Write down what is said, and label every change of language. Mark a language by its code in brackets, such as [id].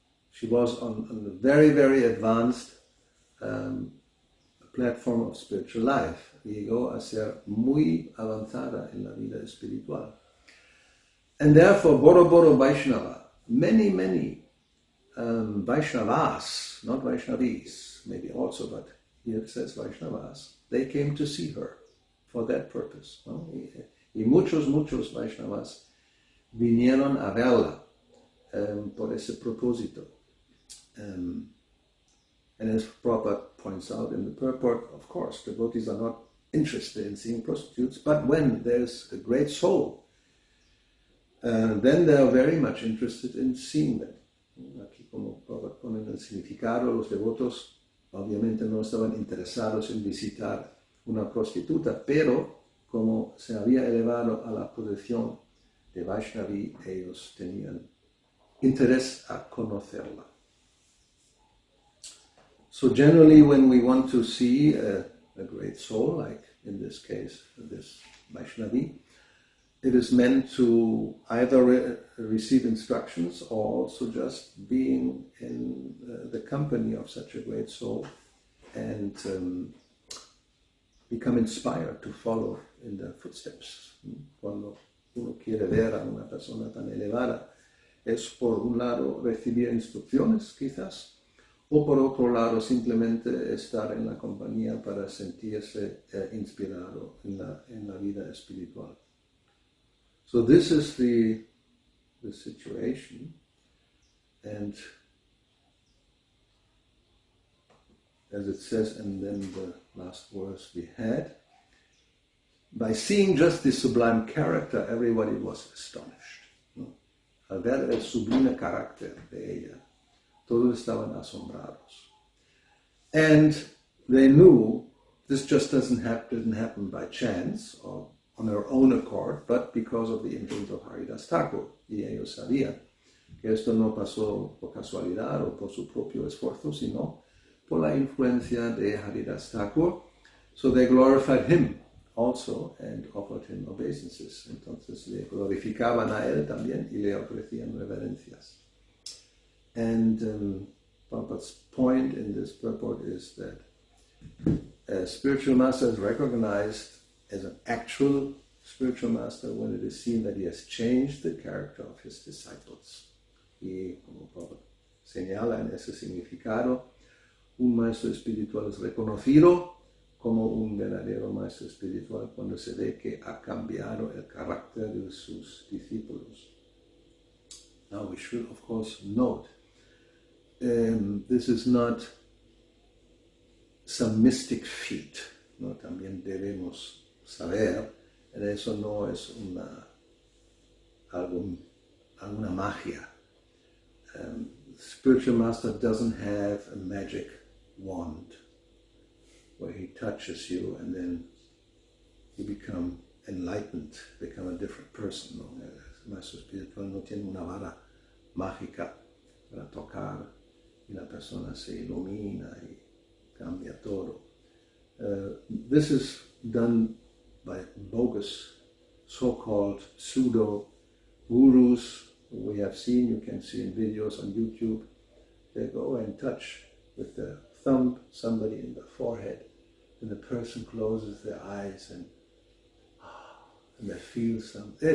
[en] She was on a very, very advanced platform of spiritual life. [es] Llegó a ser muy avanzada en la vida espiritual. [en] And therefore, Boro Boro Vaishnava, many Vaishnavas, not Vaishnavis, maybe also, but here it says Vaishnavas, they came to see her for that purpose. [es] ¿No? Y muchos Vaishnavas vinieron a verla por ese propósito. [en] And as Prabhupada points out in the purport, of course, devotees are not interested in seeing prostitutes, but when there's a great soul, then they are very much interested in seeing them. [es] Aquí, como Prabhupada pone en el significado, los devotos obviamente no estaban interesados en visitar una prostituta, pero como se había elevado a la posición de Vaishnavi, ellos tenían interés a conocerla. [en] So generally, when we want to see a great soul, like in this case, this Vaishnavi, it is meant to either receive instructions or also just being in the company of such a great soul and become inspired to follow in their footsteps. [es] Cuando uno quiere ver a una persona tan elevada, es por un lado recibir instrucciones, quizás, o por otro lado simplemente estar en la compañía para sentirse inspirado en la vida espiritual. [en] So this is the situation, and as it says, and then the last verse we had, by seeing just the sublime character, everybody was astonished. [es] ¿No? Al ver el sublime carácter de ella, todos estaban asombrados. [en] And they knew this just didn't happen by chance or on her own accord, but because of the influence of Haridas Thakur. [es] Y ellos sabían que esto no pasó por casualidad o por su propio esfuerzo, sino por la influencia de Haridas Thakur. [en] So they glorified him also and offered him obeisances. [es] Entonces le glorificaban a él también y le ofrecían reverencias. [en] And Prabhupada's point in this purport is that a spiritual master is recognized as an actual spiritual master when it is seen that he has changed the character of his disciples. [es] Y como Prabhupada señala en ese significado, un maestro espiritual es reconocido como un verdadero maestro espiritual cuando se ve que ha cambiado el carácter de sus discípulos. [en] Now we should of course note, this is not some mystic feat, [es] ¿no? También debemos saber, eso no es alguna magia. [en] Spiritual master doesn't have a magic wand where he touches you and then you become enlightened, become a different person. [es] ¿No? El maestro espiritual no tiene una vara mágica para tocar y la persona se ilumina y cambia todo. [en] This is done by bogus, so-called pseudo-gurus we have seen, you can see in videos on YouTube. They go and touch with their thumb somebody in the forehead, and the person closes their eyes and they feel something.